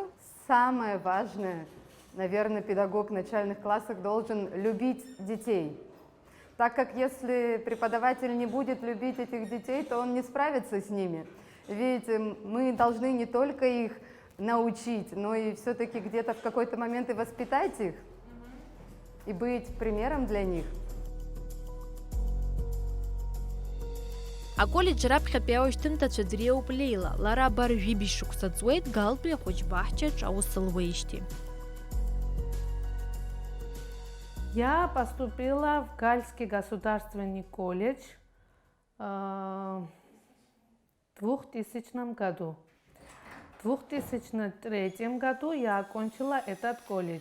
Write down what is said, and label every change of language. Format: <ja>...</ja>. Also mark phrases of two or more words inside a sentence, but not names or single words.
<ru>Самое важное, наверное, педагог начальных классов должен любить детей. так как если преподаватель не будет любить этих детей, то он не справится с ними. Ведь мы должны не только их научить, но и все-таки где-то в какой-то момент и воспитать их, и быть примером для них.</ru> <ab>Аколледж раԥхьа аҩшьҭымҭацәа дреиуп Леила, лара абар жәибжь шықәса ҵуеит Галтәи ахәыҷ баҳчаҿ аус луеижьҭеи.</ab> <ru>Я поступила в Гальский государственный колледж в 2000 году. В 2003 году я окончила этот колледж.</ru>